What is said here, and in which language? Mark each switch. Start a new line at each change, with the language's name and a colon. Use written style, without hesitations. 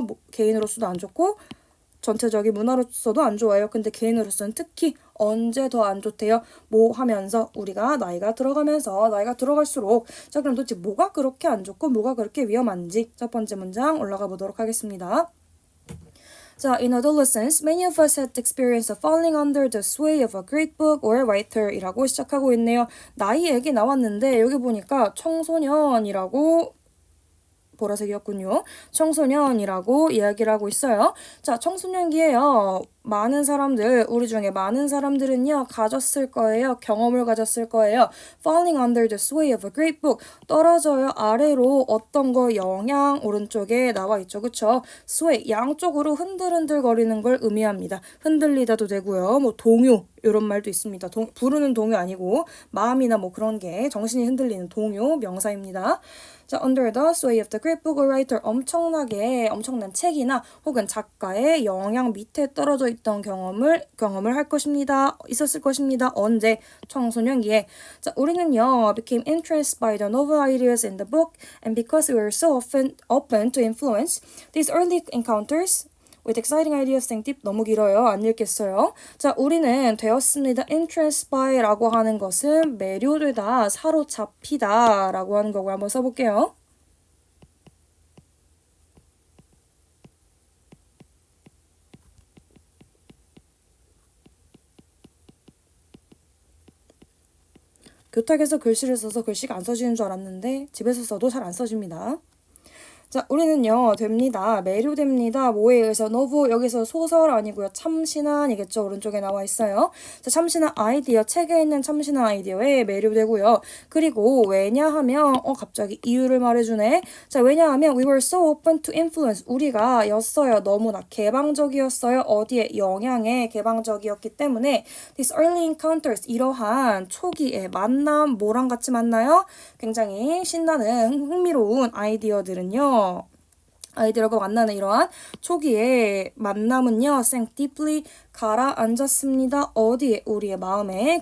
Korean: 뭐, 개인으로서도 안 좋고 전체적인 문화로서도 안 좋아요. 근데 개인으로서는 특히 언제 더 안 좋대요? 뭐 하면서 우리가 나이가 들어가면서 나이가 들어갈수록 자, 그럼 도대체 뭐가 그렇게 안 좋고 뭐가 그렇게 위험한지 첫 번째 문장 올라가 보도록 하겠습니다. 자,
English: in adolescence, many of us had the experience of falling under the sway of a great book or writer
Korean: 이라고 시작하고 있네요. 나이 얘기 나왔는데 여기 보니까 청소년이라고 보라색이었군요. 청소년이라고 이야기를 하고 있어요. 자, 청소년기에요. 많은 사람들, 우리 중에 많은 사람들은요, 가졌을 거예요. 경험을 가졌을 거예요.
English: Falling under the sway of a great book.
Korean: 떨어져요. 아래로 어떤 거 영향 오른쪽에 나와 있죠. 그쵸? sway, 양쪽으로 흔들흔들 거리는 걸 의미합니다. 흔들리다도 되고요. 뭐 동요, 이런 말도 있습니다. 부르는 동요 아니고 마음이나 뭐 그런 게 정신이 흔들리는 동요, 명사입니다. 자,
English: under the sway of the great book or writer.
Korean: 엄청난 책이나 혹은 작가의 영향 밑에 떨어져 있던 경험을 할 것입니다. 있었을 것입니다. 언제? 청소년기에. 자, 우리는요,
English: became interested by the novel ideas in the book, and because we were so often open to influence, these early encounters with exciting ideas
Korean: 생팁 너무 길어요. 안 읽겠어요. 자, 우리는 되었습니다. interest by라고 하는 것은 매료되다, 사로잡히다 라고 하는 거고 한번 써볼게요. 교탁에서 글씨를 써서 글씨가 안 써지는 줄 알았는데 집에서 써도 잘 안 써집니다. 자, 우리는요, 됩니다. 매료됩니다. 뭐에 의해서? 노브, 여기서 소설 아니고요. 참신한이겠죠. 오른쪽에 나와 있어요. 자, 참신한 아이디어, 책에 있는 참신한 아이디어에 매료되고요. 그리고 왜냐하면, 갑자기 이유를 말해주네. 자, 왜냐하면
English: we were so open to influence.
Korean: 우리가 였어요. 너무나 개방적이었어요. 어디에? 영향에 개방적이었기 때문에
English: these early encounters,
Korean: 이러한 초기의 만남, 뭐랑 같이 만나요? 굉장히 신나는 흥미로운 아이디어들은요. 아이들과 만나는 이러한 초기의 만남은요,
English: sank deeply
Korean: 가라앉았습니다. 어디에? 우리의 마음에.